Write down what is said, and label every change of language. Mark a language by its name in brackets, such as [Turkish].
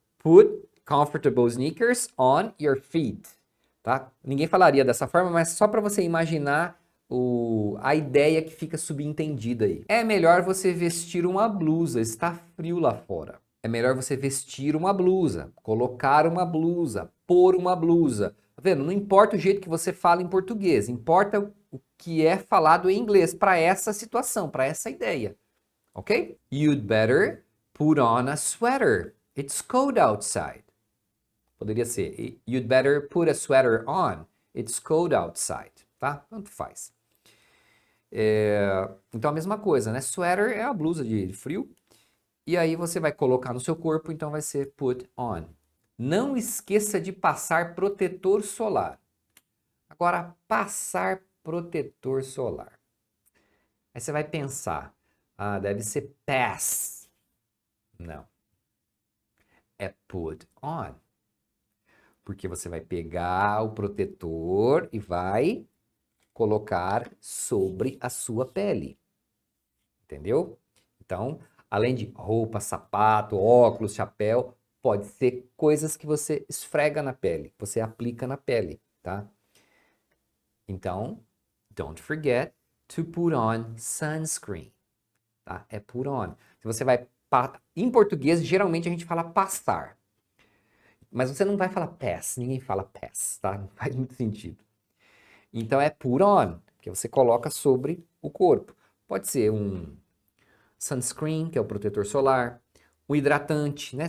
[English] Put comfortable sneakers on your feet, [Portuguese] tá? Ninguém falaria dessa forma, mas só para você imaginar a ideia que fica subentendida aí. É melhor você vestir uma blusa, está frio lá fora. É melhor você vestir uma blusa, colocar uma blusa, pôr uma blusa. Tá vendo? Não importa o jeito que você fala em português, importa o que é falado em inglês para essa situação, para essa ideia. Ok? [English] You'd better put on a sweater. It's cold outside. [Portuguese] Poderia ser [English] you'd better put a sweater on. It's cold outside. [Portuguese] Tá? Tanto faz. Então a mesma coisa, né? Sweater é a blusa de frio. E aí você vai colocar no seu corpo, então vai ser put on. Não esqueça de passar protetor solar. Agora, passar protetor solar. Aí você vai pensar, deve ser pass. Não. É put on. Porque você vai pegar o protetor e vai colocar sobre a sua pele. Entendeu? Então, além de roupa, sapato, óculos, chapéu, pode ser coisas que você esfrega na pele, que você aplica na pele, tá? Então, [English] don't forget to put on sunscreen, tá? [Portuguese] É put on. Se você vai em português, geralmente a gente fala passar. Mas você não vai falar pass, ninguém fala pass, tá? Não faz muito sentido. Então é put on, que você coloca sobre o corpo. Pode ser um sunscreen, que é o protetor solar, um hidratante, né?